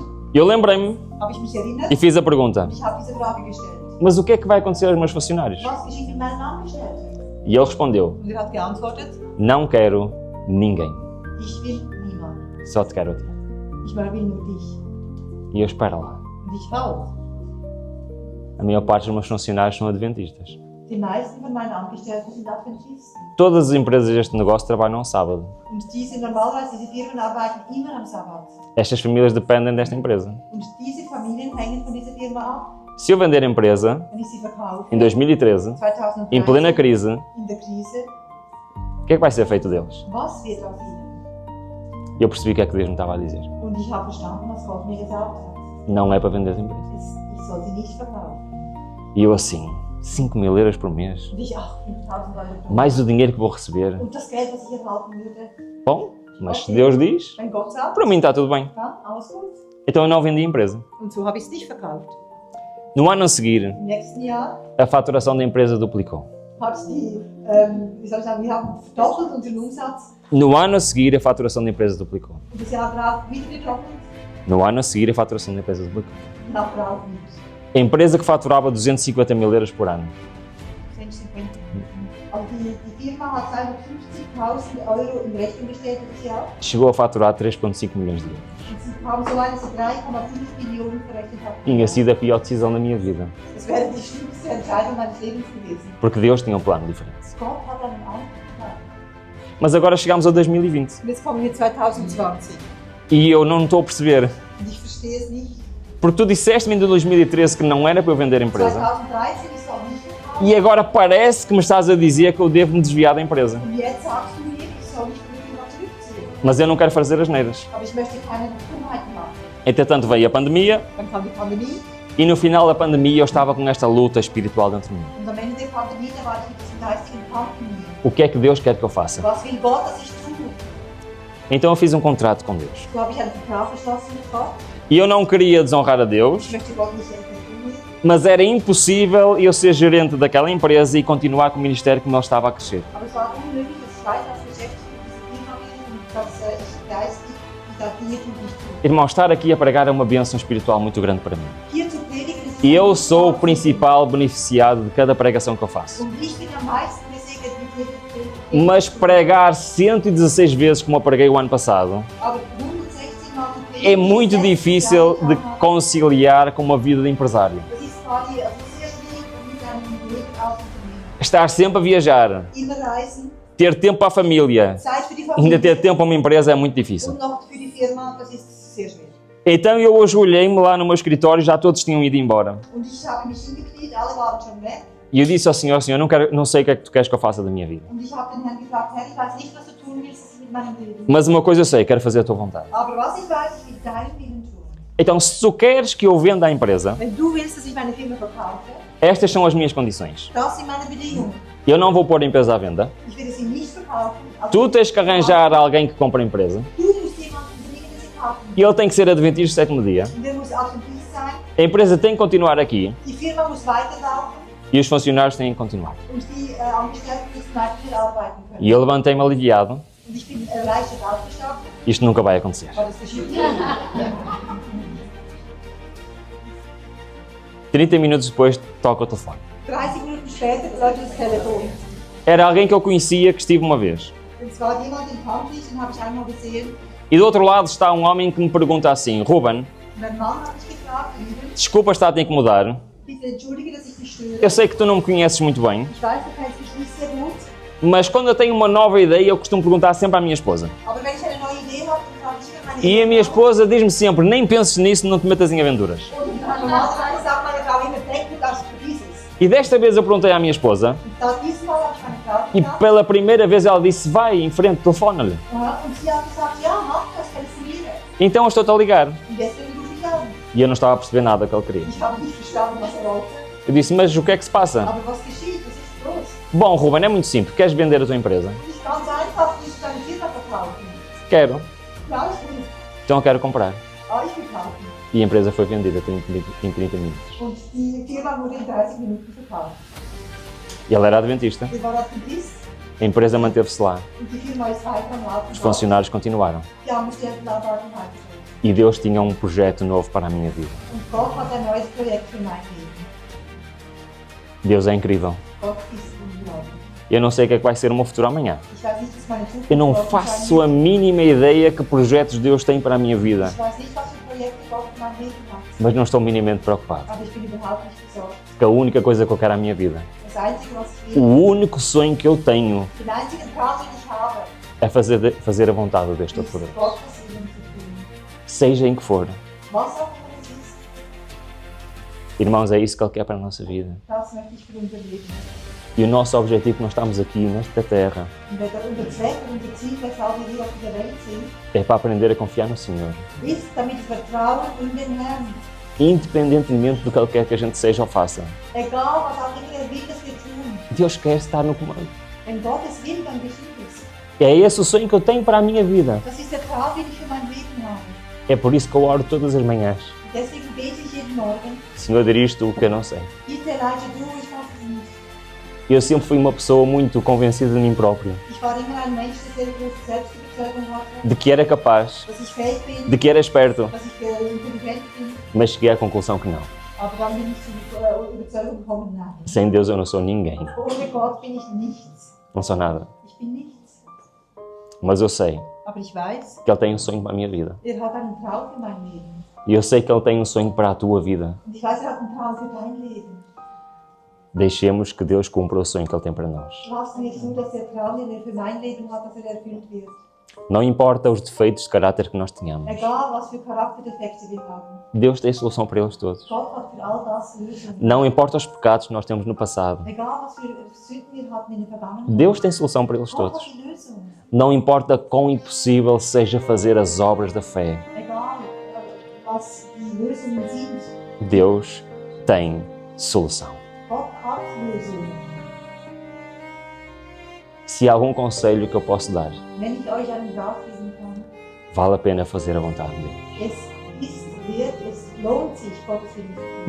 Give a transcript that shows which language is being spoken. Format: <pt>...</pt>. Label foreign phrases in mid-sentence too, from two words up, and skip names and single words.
<pt>eu lembrei-me</pt> <de>habe ich mich erinnert</de> <pt>e fiz a pergunta:</pt> <de>und ich habe diese Frage gestellt.</de> <pt>mas o que é que vai acontecer aos meus funcionários?</pt> <de>Was geschieht mit meinen Angestellten?</de> <pt>E ele respondeu:</pt> <de>Und er hat geantwortet,</de> <pt>não quero ninguém,</pt> <de>ich will niemanden.</de> <pt>só te quero a ti.</pt> <de>Ich will nur dich.</de> <pt>E eu espero lá.</pt> <de>Und ich auch.</de> <pt>A maior parte dos meus funcionários são adventistas.</pt> <de>Die meisten von meinen Angestellten sind Adventisten.</de> <pt>Todas as empresas deste negócio trabalham ao sábado.</pt> <de>Und normalerweise, diese Firmen arbeiten immer am Sabbat.</de> <pt>Estas famílias dependem desta empresa.</pt> <de>Und diese Familien hängen von dieser Firma ab.</de> <pt>Se eu vender a empresa,</pt> <de>Wenn ich sie verkaufe,</de> <pt>em 2013,</pt> <de>2013,</de> <pt>em plena crise,</pt> <de>in der Krise,</de> <pt>o que é que vai ser feito deles?</pt> <de>was wird aus ihnen?</de> <pt>E eu percebi o que é que Deus me estava a dizer.</pt> <de>Und ich habe verstanden, was Gott mir gesagt hat.</de> <pt>Não é para vender as empresas.</pt> <de>Ich soll sie nicht verkaufen.</de> <pt>E eu assim, 5.000 euros por mês,</pt> <de>Und ich, ach, 5.000 Euro pro</de> <pt>mais o dinheiro que vou receber.</pt> <de>Und das Geld, was ich erhalten würde,</de> <pt>Bom, mas se Deus diz,</pt> <de>wenn Gott sagt,</de> <pt>para mim está tudo bem.</pt> <de>ja, alles gut.</de> <pt>Então eu não vendi a empresa.</pt> <de>Und so habe ich es nicht verkauft.</de> <pt>No ano a seguir,</pt> <de>Im nächsten Jahr</de> <pt>a faturação da empresa duplicou.</pt> <de>hat die, wie soll ich sagen, wir haben verdoppelt unseren Umsatz.</de> <pt>No ano a seguir, a faturação da empresa duplicou.</pt> <de>Und das Jahr darauf wieder gedoppelt.</de> <pt>No ano a seguir, a faturação da empresa duplicou.</pt> <de>Nach darauf wieder.</de> <pt>A empresa que faturava 250.000 euros por ano 150.</pt> <de>Also die Firma hat 250.000 Euro in Rechnung gestellt dieses Jahr.</de> <pt>chegou a faturar 3,5 milhões de euros.</pt> <de>Und sie haben so eine 3,5 Millionen verrechnet.</de> <pt>Tinha sido a pior decisão da minha vida,</pt> <de>Das wäre die schlimmste Entscheidung meines Lebens gewesen.</de> <pt>porque Deus tinha um plano diferente.</pt> <de>Gott hat einen anderen Plan.</de> <pt>Mas agora chegamos a 2020</pt> <de>Und jetzt kommen wir 2020.</de> <pt>e eu não estou a perceber,</pt> <de>Und ich verstehe es nicht.</de> <pt>porque tu disseste-me em 2013 que não era para eu vender a empresa</pt> <de>2013 ich soll nicht verkaufen.</de> <pt>e agora parece que me estás a dizer que eu devo me desviar da empresa.</pt> <de>Und jetzt sagst du mir, ich soll mich wieder zurückziehen.</de> <pt>Mas eu não quero fazer as neiras.</pt> <de>Aber ich möchte keine Dummheiten machen.</de> <pt>Entretanto veio a pandemia</pt> <de>Dann kam die Pandemie</de> <pt>e no final da pandemia eu estava com esta luta espiritual dentro de mim.</pt> <de>und am Ende der Pandemie, da war ich mit diesem geistigen Kampf in mir.</de> <pt>O que é que Deus quer que eu faça?</pt> <de>Was will Gott, dass ich tue?</de> <pt>Então eu fiz um contrato com Deus.</pt> <de>So habe ich einen Vertrag geschlossen mit Gott.</de> <pt>E eu não queria desonrar a Deus,</pt> <de>Ich möchte Gott nicht enttäuschen.</de> <pt>mas era impossível eu ser gerente daquela empresa e continuar com o ministério como ele estava a crescer.</pt> <de>Aber es war unmöglich, dass ich weiter als Geschäftsführer diese Firma bin und dass ich geistig da Dinge tue, die ich tue.</de> <pt>Irmão, estar aqui a pregar é uma bênção espiritual muito grande para mim.</pt> <de>Hier zu predigen ist</de> <pt>E eu sou o principal beneficiado de cada pregação que eu faço.</pt> <de>Und ich bin am meisten gesegnet mit jeder Predigt.</de> <pt>Mas pregar 116 vezes como eu preguei o ano passado</pt> <de>Aber 116 Mal zu predigen</de> <pt>é muito</pt> <de>ist</de> <pt>difícil de</pt> <de>sehr schwer.</de> <pt>conciliar com uma vida de empresário.</pt> <de>Das ist quasi also sehr schwierig, mit einem Leben aufzunehmen.</de> <pt>Estar sempre a viajar,</pt> <de>Immer reisen,</de> <pt>ter tempo para a família,</pt> <de>Zeit für die</de> <pt>ainda</pt> <de>Familie</de> <pt>ter tempo para uma empresa é muito difícil.</pt> <de>und noch für die Firma, das ist sehr schwer.</de> <pt>Então eu ajoelhei-me lá no meu escritório, já todos tinham ido embora.</pt> <de>Und ich habe mich hingekniet, alle waren schon weg.</de> <pt>E eu disse ao Senhor, Senhor, não sei o que é que tu queres que eu faça da minha vida.</pt> <de>Und ich habe den Herrn gefragt, Herr, ich weiß nicht, was du tun willst mit meinem Leben.</de> <pt>Mas uma coisa eu sei, quero fazer a tua vontade.</pt> <de>Aber was ich weiß, ich will deinen Willen tun.</de> <pt>Então se tu queres que eu venda a empresa,</pt> <de>Wenn du willst, dass ich meine Firma verkaufe,</de> <pt>estas são as minhas condições.</pt> <de>das sind meine Bedingungen.</de> <pt>Eu não vou pôr a empresa à venda.</pt> <de>Ich werde sie nicht verkaufen. Also</de> <pt>Tu tens que arranjar alguém que compre a empresa.</pt> <de>Du musst jemanden bedingen, der sie kaufen.</de> <pt>E ele tem que ser adventista do sétimo dia.</pt> <de>Und der muss Adventist sein.</de> <pt>A empresa tem que continuar aqui.</pt> <de>Die Firma muss weiterlaufen.</de> <pt>E os funcionários têm que continuar.</pt> <de>Und die Angestellten müssen weiterhin arbeiten können.</de> <pt>E eu levantei-me aliviado.</pt> <de>Und ich bin erleichtert aufgestanden,</de> <pt>Isto nunca vai acontecer.</pt> <de>weil das geschieht.</de> <pt>30 minutos depois, toca o telefone.</pt> <de>30 Minuten später läutet das Telefon.</de> <pt>Era alguém que eu conhecia, que estive uma vez.</pt> <de>Und zwar jemand, den kannte ich, den habe ich einmal gesehen.</de> <pt>E do outro lado está um homem que me pergunta assim: Ruben,</pt> <de>Und ein Mann hat mich gefragt, Ruben,</de> <pt>desculpa estar a te incomodar.</pt> <de>bitte entschuldige, dass ich dich störe.</de> <pt>Eu sei que tu não me conheces muito bem,</pt> <de>Ich weiß, du kennst mich nicht sehr gut,</de> <pt>mas quando eu tenho uma nova ideia, eu costumo perguntar sempre à minha esposa.</pt> <de>aber wenn ich eine neue Idee habe, dann frage ich immer meine</de> <pt>E a minha</pt> <de>Ehefrau.</de> <pt>esposa diz-me sempre: nem penses nisso, não te metas em aventuras.</pt> <de>Und normalerweise sagt meine Frau immer, denk nicht das für dieses.</de> <pt>E desta vez eu perguntei à minha esposa,</pt> <de>Und da diesmal habe ich meine Frau</de> <pt>e</pt> <de>gefragt.</de> <pt>pela primeira vez ela disse: vai em frente, telefona-lhe.</pt> <de>Und sie hat gesagt, ja, mach das, telefoniere.</de> <pt>Então eu estou-te a ligar.</pt> <de>Und deswegen rufe ich an.</de> <pt>E eu não estava a perceber nada que ele queria.</pt> <de>Ich habe nicht verstanden, was wollte.</de> <pt>Eu disse: mas o que é que se passa?</pt> <de>Aber was geschieht? Was ist los?</de> <pt>Bom, Ruben, é muito simples. Queres vender a tua empresa?</pt> <de>Nicht ganz einfach, willst du deine Firma verkaufen?</de> <pt>Quero.</pt> <de>Ja, ist gut.</de> <pt>Então eu quero comprar.</pt> <de>Ich will kaufen.</de> <pt>E a empresa foi vendida em 30 minutos.</pt> <de>Und die Firma wurde in 30 Minuten verkauft.</de> <pt>E ele era adventista.</pt> <de>Wir waren Adventist</de> <pt>A empresa manteve-se lá.</pt> <de>und die Firma ist weiter am Laufen.</de> <pt>Os funcionários continuaram.</pt> <de>Die Angestellten arbeiten weiter.</de> <pt>E Deus tinha um projeto novo para a minha vida.</pt> <de>Und Gott hat ein neues Projekt für mein Leben.</de> <pt>Deus é incrível.</pt> <de>Gott ist unglaublich.</de> <pt>Eu não sei o que é que vai ser o meu futuro amanhã.</pt> <de>Ich weiß nicht, was meine Zukunft</de> <pt>Eu não</pt> <de>morgen</de> <pt>faço</pt> <de>sein</de> <pt>a mínima ideia que projetos Deus tem para a minha vida.</pt> <de>wird. Ich weiß nicht, was für Projekte Gott in meinem Leben hat.</de> <pt>Mas não estou minimamente preocupado.</pt> <de>Aber ich bin überhaupt nicht besorgt.</de> <pt>Porque a única coisa que eu quero à minha vida,</pt> <de>Das Einzige, was ich</de> <pt>o</pt> <de>will,</de> <pt>único sonho que eu tenho,</pt> <de>den einzigen Traum, den ich habe,</de> <pt>é fazer a vontade de Deus Todo-Poderoso.</pt> <de>ist Gottes Willen zu tun.</de> <pt>Seja em que for.</pt> <de>Was auch immer es ist,</de> <pt>Irmãos, é isso que Ele quer para a nossa vida.</pt> <de>das möchte ich für unser Leben.</de> <pt>E o nosso objetivo que nós estamos aqui nesta terra</pt> <de>Und unser Zweck, unser Ziel, weshalb wir hier auf dieser Welt sind,</de> <pt>é para aprender a confiar no Senhor.</pt> <de>ist, damit wir vertrauen in den Herrn.</de> <pt>Independentemente do que Ele quer que a gente seja ou faça.</pt> <de>Egal, was auch immer er will, dass wir tun.</de> <pt>Deus quer estar no comando.</pt> <de>Wenn Gott es will, dann geschieht es.</de> <pt>É esse o sonho que eu tenho para a minha vida.</pt> <de>Das ist der Traum, den ich für mein Leben habe.</de> <pt>É por isso que eu oro todas as manhãs.</pt> <de>Und deswegen bete ich jeden Morgen,</de> <pt>Senhor, dirige tu o que eu não sei.</pt> <de>bitte leite du, ich weiß es nicht.</de> <pt>Eu sempre fui uma pessoa muito convencida de mim próprio.</pt> <de>Ich war immer ein Mensch, der sehr große Selbstüberzeugung hatte,</de> <pt>De que era capaz.</pt> <de>dass ich fähig bin,</de> <pt>De que era esperto.</pt> <de>dass ich intelligent bin.</de> <pt>Mas cheguei à conclusão que não.</pt> <de>Aber dann bin ich zur Überzeugung gekommen, nein.</de> <pt>Sem Deus eu não sou ninguém.</pt> <de>Ohne Gott bin ich nichts.</de> <pt>Não sou nada.</pt> <de>Ich bin nichts.</de> <pt>Mas eu sei</pt> <de>Aber ich weiß,</de> <pt>que Ele tem um sonho para a minha vida.</pt> <de>er hat einen Traum für mein Leben.</de> <pt>E eu sei que Ele tem um sonho para a tua vida.</pt> <de>Und ich weiß, er hat einen Traum für dein Leben.</de> <pt>Deixemos que Deus cumpra o sonho que Ele tem para nós.</pt> <de>Lass mich so, dass der Traum, den er für mein Leben hat, dass er erfüllt wird.</de> <pt>Não importa os defeitos de caráter que nós tenhamos.</pt> <de>Egal, was für Charakterdefekte wir haben.</de> <pt>Deus tem solução para eles todos.</pt> <de>Gott hat für all das Lösungen.</de> <pt>Não importa os pecados que nós temos no passado.</pt> <de>Egal, was für Sünden wir hatten in der Vergangenheit.</de> <pt>Deus tem solução para eles</pt> <de>Gott</de> <pt>todos.</pt> <de>hat die Lösung.</de> <pt>Não importa quão impossível seja fazer as obras da fé.</pt> <de>Egal, was die Lösungen sind.</de> <pt>Deus tem solução.</pt> <de>Gott hat Lösungen.</de> <pt>Se há algum conselho que eu posso dar,</pt> <de>Wenn ich euch einen Rat geben kann,</de> <pt>vale a pena fazer a vontade de Deus.</pt> <de>es ist wert, es lohnt sich, Gottes Willen zu tun.</de>